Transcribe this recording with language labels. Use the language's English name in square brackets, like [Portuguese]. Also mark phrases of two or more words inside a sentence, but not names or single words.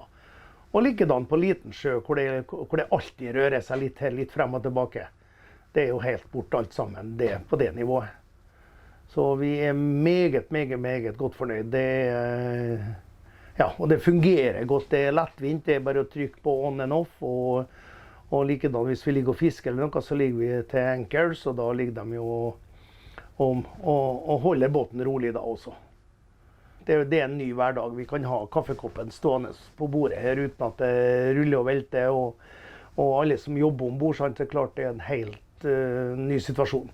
[Norwegian] Og likedan på liten sjø, hvor det alltid rører seg litt frem og tilbake. Det er jo helt bort alt sammen, på det nivået. Så vi er meget godt fornøyd. Og det fungerer godt, det er lettvint, det er bare å trykke på [English] on and off, [Norwegian] og likedan hvis vi ligger og fisker eller noe, så ligger vi til anchors, og da ligger de jo og holder båten rolig da også. Det er en ny hverdag. Vi kan ha kaffekoppen stående på bordet her uten at det ruller og velter, og alle som jobber ombord, så er det klart det er en helt ny situasjon.